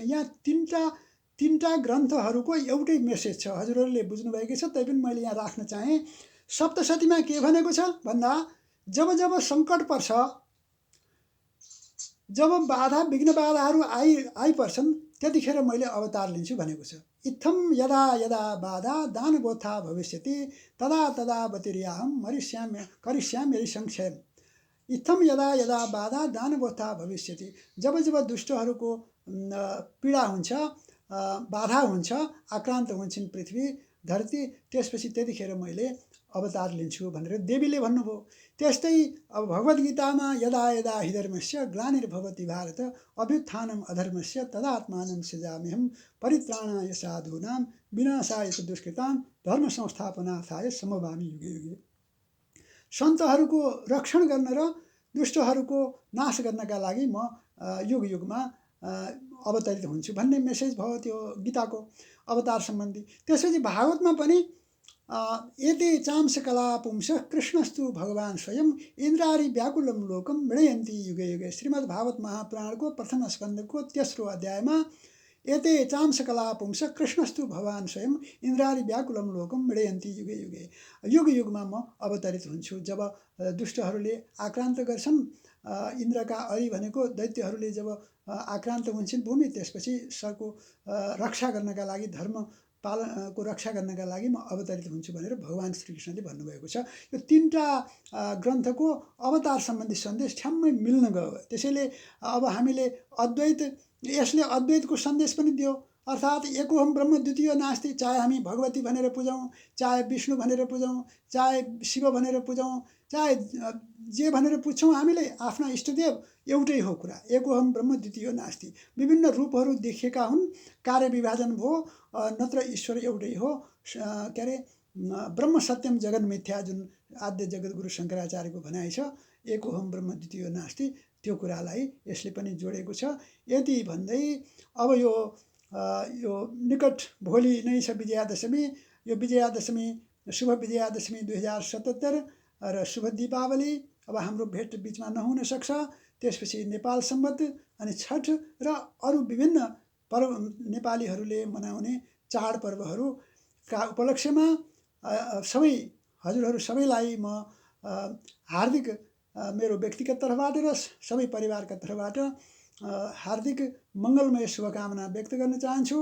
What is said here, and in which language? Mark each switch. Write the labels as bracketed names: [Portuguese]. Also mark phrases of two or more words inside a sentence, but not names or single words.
[Nepali] यहाँ तीनटा ग्रन्थहरूको एउटै मेसेज छ, हजुरहरूले बुझ्नुभएकै छ, तैपनि मैले यहाँ राख्न चाहेँ। सप्तशतीमा के भनेको छ भन्दा, जब जब सङ्कट पर्छ, जब बाधा विघ्न बाधाहरू आइपर्छन् त्यतिखेर मैले अवतार लिन्छु भनेको छ। [Sanskrit] इत्थम यदा यदा बाधा दानवोत्था भविष्यति तदा तदा बतिर्याहम करिष्यामि संक्षेम। इत्थम यदा यदा बाधा दानवोत्था भविष्यति, [Nepali] जब जब दुष्टहरूको पीडा हुन्छ, बाधा हुन्छ, आक्रान्त हुन्छन् पृथ्वी धरती, त्यसपछि त्यतिखेर मैले अवतार लिन्छु भनेर देवीले भन्नुभयो। त्यस्तै अब भगवद्गीतामा [Sanskrit] यदा यदा हि धर्मस्य ग्लानिर्भवति भारत अभ्युत्थानम् अधर्मस्य तदात्मानं सृजाम्यहम् परित्राणाय साधूनां विनाशाय च दुष्कृतां धर्म संस्थापनार्थाय सम्भवामि युगे युगे। [Nepali] सन्तहरूको रक्षण गर्न र दुष्टहरूको नाश गर्नका लागि म युग युगमा अवतरित हुन्छु भन्ने मेसेज भयो त्यो गीताको अवतार सम्बन्धी। त्यसपछि भागवतमा पनि [Sanskrit] एते चांशकला पुंसः कृष्णस्तु भगवान् स्वयं इन्द्रारि व्याकुलं लोकं मृडयन्ति युगे युगे। [Nepali] श्रीमद् भागवत महापुराणको प्रथम स्कन्धको तेस्रो अध्यायमा [Sanskrit] एते चांशकला पुंसः कृष्णस्तु भगवान् स्वयं इन्द्रारि व्याकुलं लोकं मृडयन्ति युगे युगे। [Nepali] युग युगमा म अवतरित हुन्छु। जब दुष्टहरूले आक्रान्त गर्छन्, इन्द्रका अरि भनेको दैत्यहरूले जब आक्रान्त हुन्छन् भूमि, त्यसपछि सरको रक्षा गर्नका लागि, धर्म पालनको रक्षा गर्नका लागि म अवतरित हुन्छु भनेर भगवान् श्रीकृष्णले भन्नुभएको छ। यो तीनटा ग्रन्थको अवतार सम्बन्धी सन्देश ठ्याम्मै मिल्न गयो। त्यसैले अब हामीले यसले अद्वैतको सन्देश पनि दियो, अर्थात् [Sanskrit] एकोहम ब्रह्म द्वितीय नास्ति। [Nepali] चाहे हामी भगवती भनेर पूजौँ, चाहे विष्णु भनेर पूजौँ, चाहे शिव भनेर पूजौँ, चाहे जे भनेर पुज्छौँ, हामीले आफ्ना इष्टदेव एउटै हो कुरा, [Sanskrit] एकोहम ब्रह्म द्वितीय नास्ति। [Nepali] विभिन्न रूपहरू देखिएका हुन्, कार्य विभाजन भयो, नत्र ईश्वर एउटै हो। के अरे [Sanskrit] ब्रह्म सत्यम जगन मिथ्या, [Nepali] जुन आद्य जगद्गुरु शङ्कराचार्यको भनाइ छ, [Sanskrit] एकोहम ब्रह्म द्वितीय नास्ति, [Nepali] त्यो कुरालाई यसले पनि जोडेको छ। यति भन्दै अब यो निकट भोलि नै छ विजयादशमी। यो विजयादशमी शुभ विजयादशमी 2077 र शुभ दीपावली। अब हाम्रो भेट बिचमा नहुन सक्छ। त्यसपछि नेपाल सम्बत अनि छठ र अरू विभिन्न पर्व नेपालीहरूले मनाउने चाडपर्वहरूका उपलक्ष्यमा सबै हजुरहरू सबैलाई म हार्दिक मेरो व्यक्तिगत तर्फबाट र सबै परिवारका तर्फबाट हार्दिक मङ्गलमय शुभकामना व्यक्त गर्न चाहन्छु।